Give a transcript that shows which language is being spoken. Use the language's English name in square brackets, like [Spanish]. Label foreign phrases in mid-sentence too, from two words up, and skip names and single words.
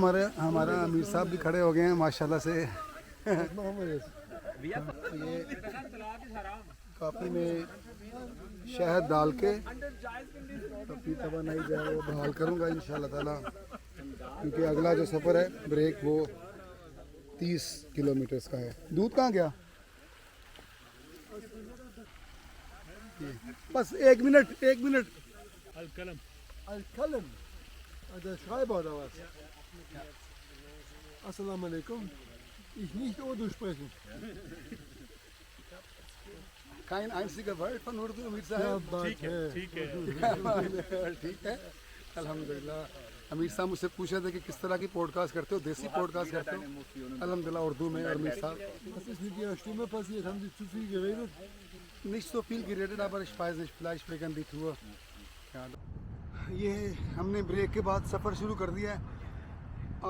[Urdu] ہمارا امیر صاحب بھی کھڑے ہو گئے ہیں ماشاءاللہ سے۔ یہ کافی میں شہد ڈال کے اپنی توانائی جو ہے وہ بحال کروں گا [Arabic] إن شاء الله تعالى, [Urdu] کیونکہ اگلا جو سفر ہے بریک وہ 30 کلومیٹر کا ہے. دودھ کہاں گیا؟ بس ایک منٹ [Arabic] Al-Kalam. Al-Kalam. [German] Der Schreiber oder was? [Arabic] السلام عليكم. [German] Ich nicht Urdu sprechen. Kein einziger Wort von Urdu, Amir Sahib? [Urdu] ٹھیک ہے. ٹھیک ہے، الحمدللہ۔ امیر صاحب مجھ سے پوچھا تھا کہ کس طرح کی پوڈکاسٹ کرتے ہو، دیسی پوڈکاسٹ کرتے ہو? الحمدللہ اردو میں. اور امیر صاحب, [German] Was ist mit Ihrer Stimme passiert? Haben Sie zu viel geredet? nicht so viel geredet, aber ich weiß nicht, vielleicht wegen die Tour. [Urdu] یہ ہم نے بریک کے بعد سفر شروع کر دیا ہے.